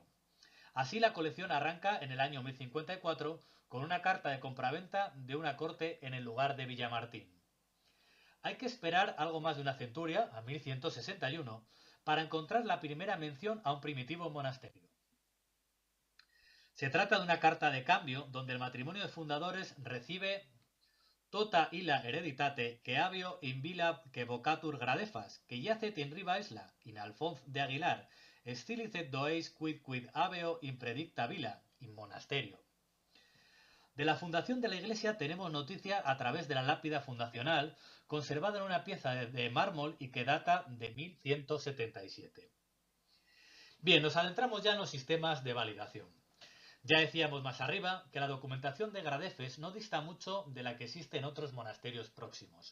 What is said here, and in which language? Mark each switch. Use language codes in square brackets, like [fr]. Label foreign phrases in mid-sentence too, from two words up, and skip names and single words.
[es] Así, la colección arranca en el año 1054 con una carta de compraventa de una corte en el lugar de Villamartín. Hay que esperar algo más de una centuria, a 1161, para encontrar la primera mención a un primitivo monasterio. Se trata de una carta de cambio donde el matrimonio de fundadores recibe [la] tota illa hereditate que habio in villa que vocatur gradefas, que yacet in riba isla, in Alfonz de Aguilar, stilicet doeis quid habeo in predicta villa, in monasterio. [es] De la fundación de la iglesia tenemos noticia a través de la lápida fundacional, conservada en una pieza de mármol y que data de 1177. Bien, nos adentramos ya en los sistemas de validación. Ya decíamos más arriba que la documentación de Gradefes no dista mucho de la que existe en otros monasterios próximos.